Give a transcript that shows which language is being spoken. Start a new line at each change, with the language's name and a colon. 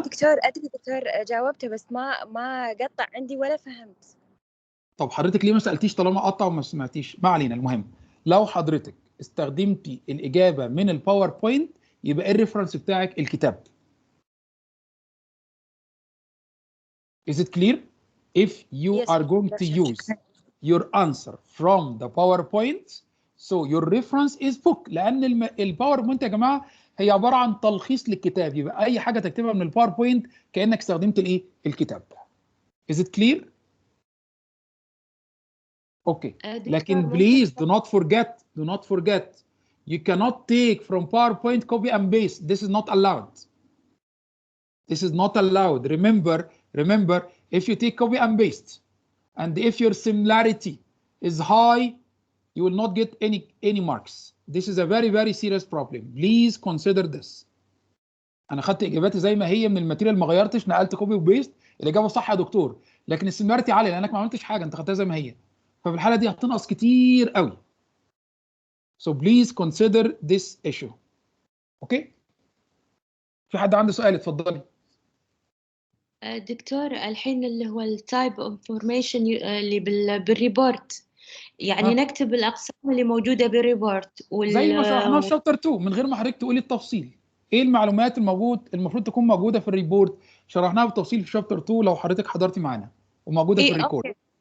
Arabic: ادري دكتور جاوبته بس ما قطع عندي ولا فهمت. طب حضرتك ليه ما سالتيش طالما قطع وما سمعتيش؟ ما علينا. المهم لو حضرتك استخدمتي الاجابه من الباوربوينت يبقى الريفرنس بتاعك الكتاب.
English: Is it clear? If you are going to use your answer from the PowerPoint, so your reference is book.
Arabic: لأن الباوربوينت يا جماعة هي عبارة عن تلخيص للكتاب، يبقى أي حاجة تكتبها من الباوربوينت كأنك استخدمت الإيه؟ الكتاب.
English: Is it clear? Okay.
Arabic: لكن
English: please do not forget you cannot take from PowerPoint copy and paste. This is not allowed. This is not allowed. Remember, if you take copy and paste, and if your similarity is high, you will not get any marks. This is a very, very serious problem. Please consider this.
Arabic: أنا خدت إجاباتي زي ما هي من الماتيريال، ما غيرتش، نقلت كوبي وبيست. الإجابة صح يا دكتور، لكن السيميلاريتي عالية لأنك ما عملتش حاجة، أنت خدتها زي ما هي. ففي الحالة دي هتنقص كتير قوي.
English: So please consider this issue.
Arabic: أوكي؟ في حد عنده سؤال؟ اتفضلي. دكتور الحين اللي هو التايب انفورميشن اللي بالريبورت، يعني نكتب الاقسام اللي موجوده بالريبورت زي ما شرحناه في شابتر 2 من غير ما حضرتك تقولي التفصيل. ايه المعلومات المفروض تكون موجوده في الريبورت؟ شرحناها بالتفصيل في شابتر 2 لو حضرتك حضرتي معانا وموجوده في الريكورد.